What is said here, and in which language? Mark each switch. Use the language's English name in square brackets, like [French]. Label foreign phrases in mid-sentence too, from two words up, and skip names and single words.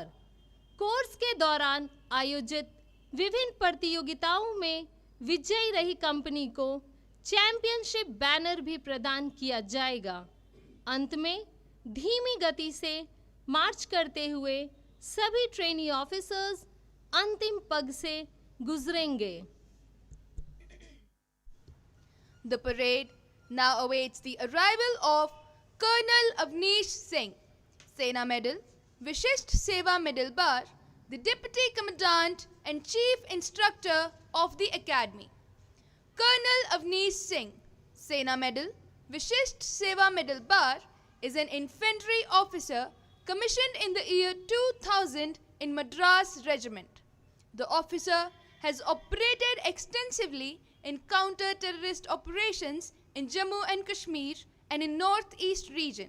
[Hindi] कोर्स के दौरान आयोजित विभिन्न प्रतियोगिताओं में विजयी रही कंपनी को चैंपियनशिप बैनर भी प्रदान किया जाएगा। अंत में धीमी गति से मार्च करते हुए सभी [English] trainee officers [Hindi] अंतिम पग से गुजरेंगे। [English] The parade now awaits the arrival of Colonel Avnish Singh, Sena Medal, Vishisht Seva Medal Bar, the Deputy Commandant and Chief Instructor of the Academy. Colonel Avnish Singh, Sena Medal, Vishisht Seva Medal Bar, is an infantry officer commissioned in the year 2000 in Madras Regiment. The officer has operated extensively in counter-terrorist operations in Jammu and Kashmir and in Northeast region.